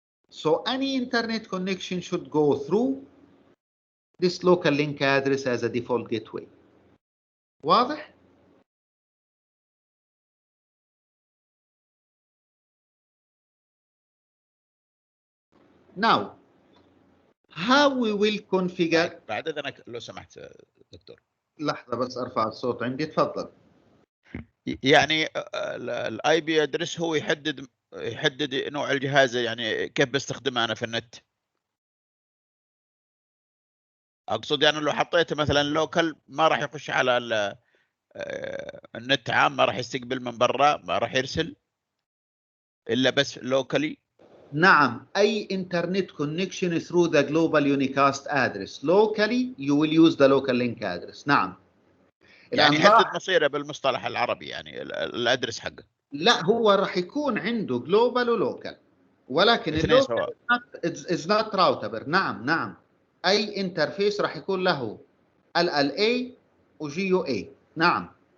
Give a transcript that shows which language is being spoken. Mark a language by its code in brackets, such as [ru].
[en] So any internet connection should go through this local link address as a default gateway. [ar] واضح؟ [en] Now, how we will configure. [ar] بعد اذنك لو سمحت دكتور. لحظة بس ارفع الصوت عندي، تفضل. يعني الاي بي ادرس هو يحدد نوع الجهاز، يعني كيف بستخدمه انا في النت. اقصد يعني لو حطيته مثلا لوكال ما راح يخش على النت عام، ما راح يستقبل من برا، ما راح يرسل الا بس لوكالي. نعم، أي [en] internet connection through the global unicast address. Locally, you will use the local link address. [ar] نعم. يعني يحدد مصيره بالمصطلح العربي، يعني الادرس حقه. لا، هو راح يكون عنده global ولوكال، ولكن اللوكال [en] is not routable. [ar] نعم. أي انترفيس راح يكون له LLA وGUA. نعم.